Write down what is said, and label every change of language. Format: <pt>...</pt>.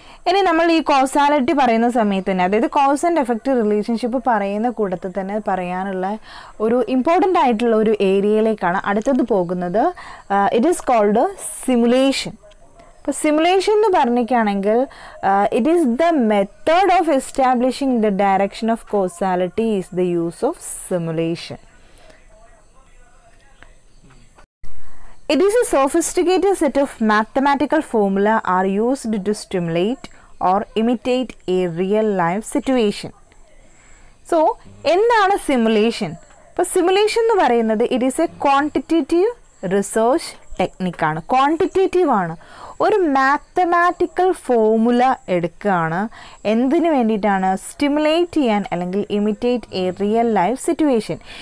<ml>ഇനി നമ്മൾ ഈ കോസാലിറ്റി പറയുന്ന സമയത്ത് തന്നെ, അതായത് കോസ് ആൻഡ് എഫക്റ്റ് റിലേഷൻഷിപ്പ് പറയുന്ന കൂട്ടത്തിൽ തന്നെ പറയാനുള്ള ഒരു ഇമ്പോർട്ടൻ്റ് ആയിട്ടുള്ള ഒരു ഏരിയയിലേക്കാണ് അടുത്തത് പോകുന്നത്.</ml> <en>It is called simulation.</en> <ml>ഇപ്പോൾ സിമുലേഷൻ എന്ന് പറഞ്ഞിരിക്കുകയാണെങ്കിൽ</ml> <en>It is the method of establishing the direction of causality is the use of simulation. It is a sophisticated set of mathematical formula are used to stimulate or imitate a real life situation.</en> <ml>So, എന്താണ് simulation? ഇപ്പോൾ simulation എന്ന് പറയുന്നത്</ml> <en>it is a quantitative research</en> <ml>ടെക്നിക്കാണ്. Quantitative ആണ്. ഒരു mathematical formula എടുക്കുകയാണ്. എന്തിനു വേണ്ടിയിട്ടാണ്? Stimulate ചെയ്യാൻ അല്ലെങ്കിൽ</ml> <en>Imitate a real life situation.</en>